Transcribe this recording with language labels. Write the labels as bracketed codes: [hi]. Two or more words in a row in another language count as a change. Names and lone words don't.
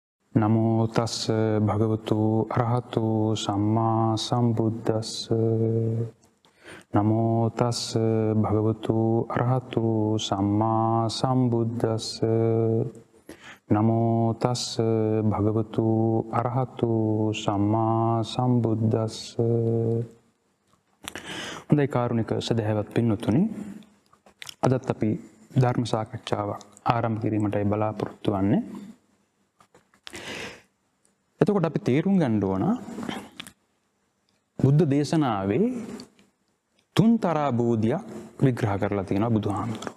[pi] නමෝ තස්ස භගවතු අරහතු සම්මා සම්බුද්දස්ස. නමෝ තස්ස භගවතු අරහතු සම්මා සම්බුද්දස්ස. නමෝ තස්ස භගවතු අරහතු සම්මා සම්බුද්දස්ස. [si] හොඳයි කාරුණික සදහැවත් පින්වතුනි, අදත් අපි ධර්ම සාකච්ඡාවක් ආරම්භ කිරීමටයි බලාපොරොත්තු වෙන්නේ. එතකොට අපි තේරුම් ගන්න ඕන බුද්ධ දේශනාවේ තුන්තරා බෝධියක් විග්‍රහ කරලා තියෙනවා බුදුහාමුදුරුවෝ.